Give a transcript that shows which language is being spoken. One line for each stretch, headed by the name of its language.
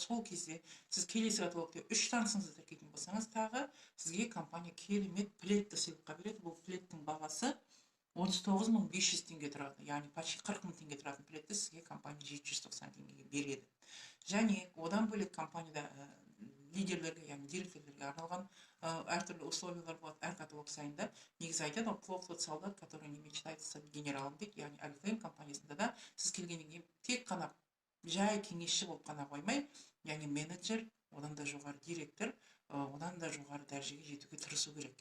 Kazakh: Сол кезде сіз келесі каталогте 3 танысыңызды тіркейтін болсаңыз, тағы сізге компания керемет пледті сыйлыққа береді. Бұл пледтің бағасы 39 500 теңге тұрады. Яғни почти 40 000 теңге тұратын пледті сізге компания 790 теңгеге береді. Және одан бөлек компанияда лидерлерге, яғни директорлерге арналған әртүрлі условиялар болады әр каталог сайында. Негізі айтады,
Russian: плохо тот солдат, который не мечтает стать генералом
Kazakh: дейді. Яғни Oriflame компаниясында да сіз келгеннен кейін тек қана жай кеңесші болып қана қоймай, яғни менеджер, одан да жоғары директор, одан да жоғары дәрежеге жетуге тырысу керек.